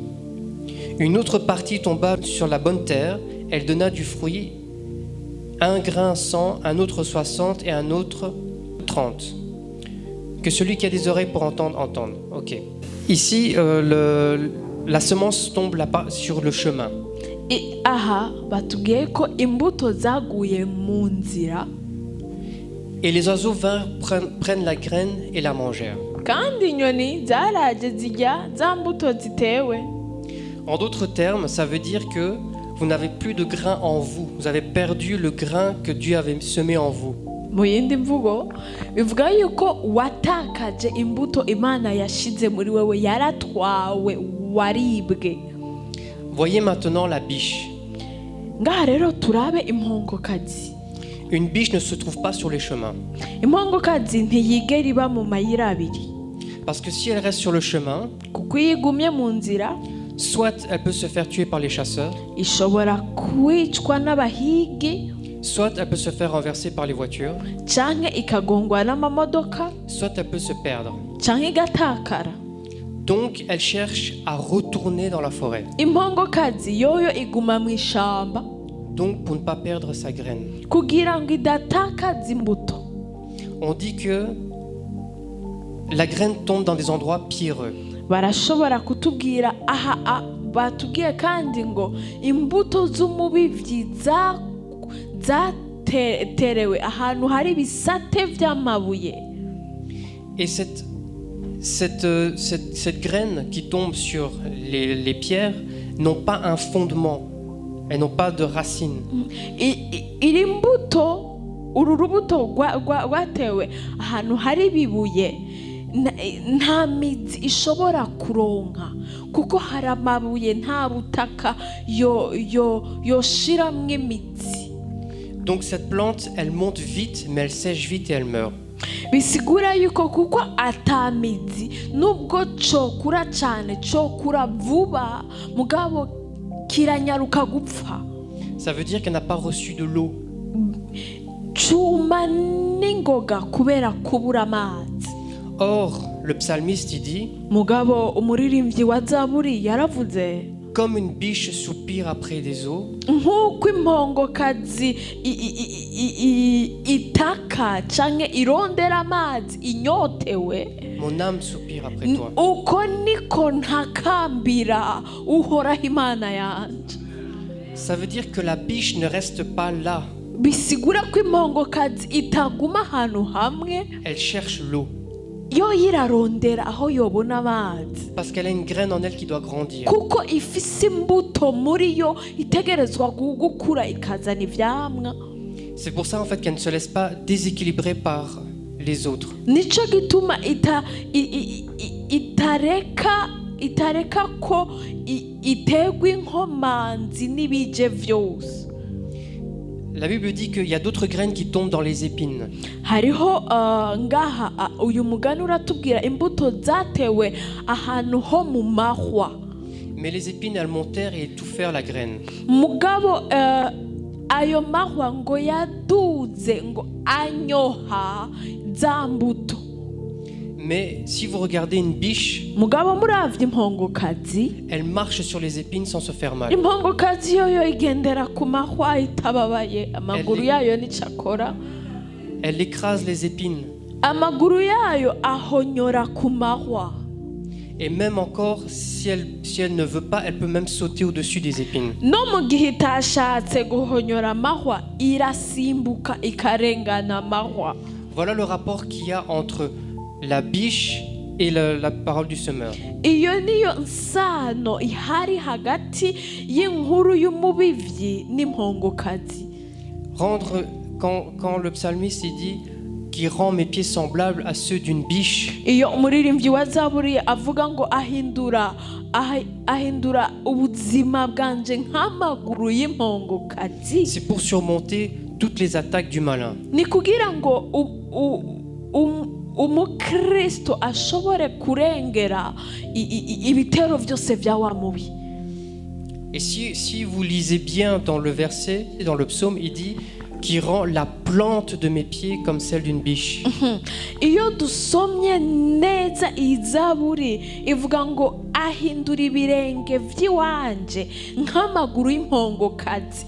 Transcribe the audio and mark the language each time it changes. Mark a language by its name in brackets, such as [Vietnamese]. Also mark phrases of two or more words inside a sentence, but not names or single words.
[French] Une autre partie tomba sur la bonne terre, elle donna du fruit, un grain 100, un autre 60 et un autre 30. Que celui qui a des oreilles pour entendre, entende. Ok. Ici, la semence tombe sur le chemin. [Rundi] Aha batubwiye ko imbuto zaguye mu nzira, [French] et les oiseaux vinrent prennent la graine et la mangèrent. [Rundi] kandi inyoni zaraje zirya za mbuto zitewe. [French] En d'autres termes, ça veut dire que vous n'avez plus de grain en vous. Vous avez perdu le grain que Dieu avait semé en vous. [Rundi] Mu yindi mvugo bivuga yuko watakaje imbuto Imana yashize muri wewe, yaratwawe, waribwe. [French] Voyez maintenant la biche. [Rundi] Ngaha rero turabe impongokazi. [French] Une biche ne se trouve pas sur les chemins. [Rundi] Impongokazi ntiyigera iba mu mayira abiri. [French] Parce que si elle reste sur le chemin, [Rundi] kuko iyo igumye mu nzira, [French] soit elle peut se faire tuer par les chasseurs, [Rundi] ishobora kwicwa n'abahigi, [French] soit elle peut se faire renverser par les voitures, [Rundi] canke ikagongwa n'amamodoka, [French] soit elle peut se perdre. [Rundi] canke igatakara. [French] Donc elle cherche à retourner dans la forêt. [Rundi] Impongokazi yoyo iguma mu ishamba, [French] donc pour ne pas perdre sa graine. [Rundi] kugira ngo idatakaza imbuto. [French] On dit que la graine tombe dans des endroits pierreux. [Rundi] Barashobora kutubwira aha batubwiye kandi ngo imbuto z'umubivyi zaterewe ahantu hari ibisate vy'amabuye. [French] Et cette graine qui tombe sur les pierres n'ont pas un fondement, elles n'ont pas de racines. [Rundi] Iri mbuto, uru rubuto rwatewe ahantu hari ibibuye, nta mizi ishobora kuronka kuko hari amabuye, nta butaka yoshiramwo imizi. [French] Donc cette plante, elle monte vite, mais elle sèche vite et elle meurt. [Rundi] Bisigura yuko kuko atamizi, nubwo cokura cyane, cokura vuba, mugabo kiranyaruka gupfa. [French] Ça veut dire qu'elle n'a pas reçu de l'eau. [Rundi] Cuma n'ingoga kubera kubura amazi. [French] Or, le psalmiste, il dit, [Rundi] mugabo umuririmbyi wa Zaburi yaravuze, [French] comme une biche soupire après des eaux, [Rundi] nk'uko impongokazi itaka canke irondera amazi inyotewe, [French] mon âme soupire après toi. [Rundi] uko niko ntakambira uhoraho Imana yanje. [French] Ça veut dire que la biche ne reste pas là. [Rundi] Bisigura ko impongokazi itaguma ahantu hamwe, [French] elle cherche l'eau. [Rundi] yo yirarondera aho yobona amazi. [French] Parce qu'elle a une graine en elle qui doit grandir. [Rundi] Kuko ifise imbuto muri yo itegerezwa gukura ikazana ivyamwa. [French] C'est pour ça en fait qu'elle ne se laisse pas déséquilibrer par les autres. [Rundi] Nico gituma itareka ko itegwa inkomanzi n'ibije vyose. [French] La Bible dit qu'il y a d'autres graines qui tombent dans les épines. [Rundi] Hariho ngaha uyu mugani uratubwira imbuto zatewe ahantu ho mu mahwa. [French] Mais les épines elles montèrent et étouffèrent la graine. [Rundi] Mugabo ayo mahwa ngo yaduze ngo anyoha za mbuto. [French] Mais si vous regardez une biche, [Rundi] mugabo muravye impongokazi, [French] elle marche sur les épines sans se faire mal. [Rundi] Impongokazi yoyo igendera ku mahwa itababaye, amaguru yayo nicakora. [French] Elle écrase les épines. [Rundi] Amaguru yayo ahonyora ku mahwa. [French] Et même encore, si elle ne veut pas, elle peut même sauter au-dessus des épines. [Rundi] no mu gihe itashatse guhonyora amahwa irasimbuka ikarengana amahwa. [French] Voilà le rapport qu'il y a entre la biche et la parole du semeur. [Rundi] Iyo niyo nsano ihari hagati y'inkuru y'umubivyi n'impongokazi. [French] Quand le psalmiste il dit qui rend mes pieds semblables à ceux d'une biche. [Rundi] Iyo umuririmbyi wa Zaburi avuga ngo ahindura ubuzima bwanje nk'amaguru y'impongokazi. [French] C'est pour surmonter toutes les attaques du malin. [Rundi] Ni kugira ngo umukristo ashobore kurengera ibitero byose bya wa mubi. [French] Et si vous lisez bien dans le verset, dans le psaume, il dit qui rend la plante de mes pieds comme celle d'une biche. [Rundi] Iyo dusomye neza izaburi ivuga ngo ahindura ibirenge vy'iwanje nk'amaguru y'impongokazi.